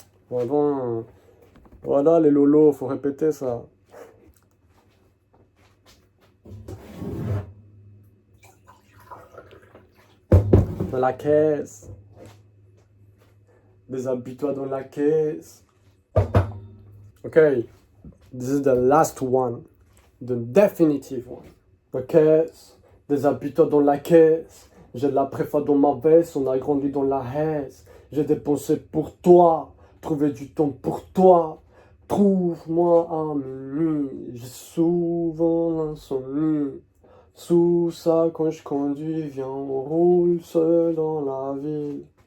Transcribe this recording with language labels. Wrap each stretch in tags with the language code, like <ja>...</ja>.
<fr>Voilà, voilà les lolos, faut répéter ça. Dans la caisse. Déshabille-toi dans la caisse.</fr> <en>Okay, this is the last one. The definitive one.</en> <fr>La caisse. Déshabille-toi dans la caisse. J'ai de la préfa dans ma veste. On a grandi dans la haisse. J'ai dépensé pour toi. Trouvé du temps pour toi. Trouve-moi à minuit. J'ai souvent l'insomnie. Sous ça, quand je conduis, viens, on roule seul dans la ville.</fr>